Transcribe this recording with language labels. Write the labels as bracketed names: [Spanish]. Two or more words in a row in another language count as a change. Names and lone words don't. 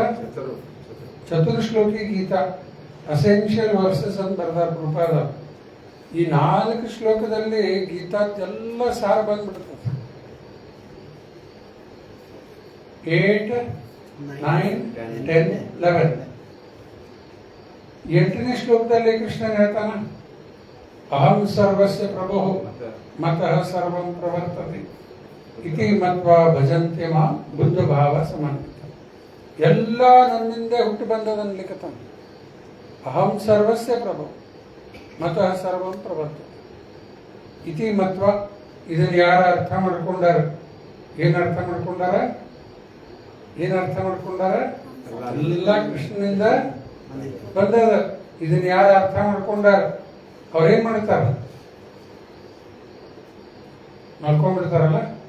[Kannada] ಚತುರ್ಶ್ಲೋಕಿ ಗೀತಾ, [English] essential verses [Kannada] ಅಂತ ಬರ್ದಾರ ಪ್ರಭುಪಾದ. ಈ 4 ಶ್ಲೋಕದಲ್ಲಿ ಗೀತಾದೆಲ್ಲ ಸಾರ ಬಂದ್ಬಿಡ್ತದೆ. 8, 9, 10, 11. 8ನೇ ಶ್ಲೋಕದಲ್ಲಿ ಕೃಷ್ಣನ್ ಹೇಳ್ತಾನ, [Sanskrit] ಅಹಂ ಸರ್ವಸ್ಯ ಪ್ರಭು ಮತಃ ಸರ್ವಂ ಪ್ರವರ್ತತೆ ಇತಿ ಮತ್ವಾ ಭಜಂತೆ ಮಾಂ ಬುದ್ಧ ಭಾವ ಸಮನ್ವಿತ. [Kannada] ಎಲ್ಲ ನನ್ನಿಂದ ಹುಟ್ಟು ಬಂದದನ್ನು ಲಿಖತಾನ. [Sanskrit] ಅಹಂ ಸರ್ವಸ್ಯ ಪ್ರಭು ಮತಃ ಸರ್ವಂ ಪ್ರವರ್ತತೆ ಇತಿ ಮತ್ವ. [Kannada] ಇದನ್ನು ಯಾರು ಅರ್ಥ ಮಾಡ್ಕೊಂಡಾರ? ಏನು ಅರ್ಥ ಮಾಡ್ಕೊಂಡಾರ? ಎಲ್ಲ ಕೃಷ್ಣನಿಂದ ಬಂದದ. ಇದನ್ನ ಯಾರು ಅರ್ಥ ಮಾಡ್ಕೊಂಡಾರ? ಅವ್ರೇನ್ ಮಾಡ್ತಾರ? ಮಲ್ಕೊಂಡ್ಬಿಡ್ತಾರಲ್ಲ,